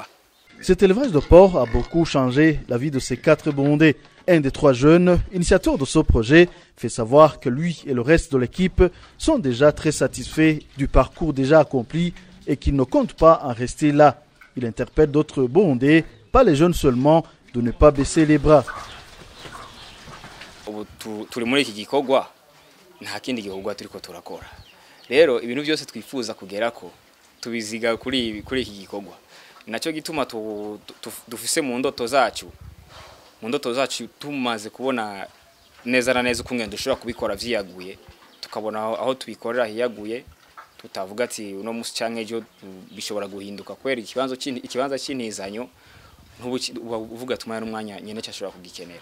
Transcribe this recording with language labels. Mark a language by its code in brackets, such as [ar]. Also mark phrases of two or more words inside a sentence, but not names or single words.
[fr] Cet élevage de porcs a beaucoup changé la vie de ces 4 Burundais. Un des 3 jeunes, initiateur de ce projet, fait savoir que lui et le reste de l'équipe sont déjà très satisfaits du parcours déjà accompli et qu'ils ne comptent pas en rester là. Il interpelle d'autres Burundais, pas les jeunes seulement, de ne pas baisser les bras. [rn] Turi muri iki gikorwa nta kindi gikorwa turiko turakora. Rero ibintu byose twifuza kugerako tubiziga kuri iki gikorwa. Nacyo gituma dufise mu ndoto zacu tumaze kubona neza na neza ukungenda dushobora kubikora vyiyaguye tukabona aho tubikorera hiyaguye tutavuga ati uno musi canke ejo bishobora guhinduka kwera ikibanza cy'intizanyo uvuga tumaya n'umwanya nyene cyashobora kugikenera.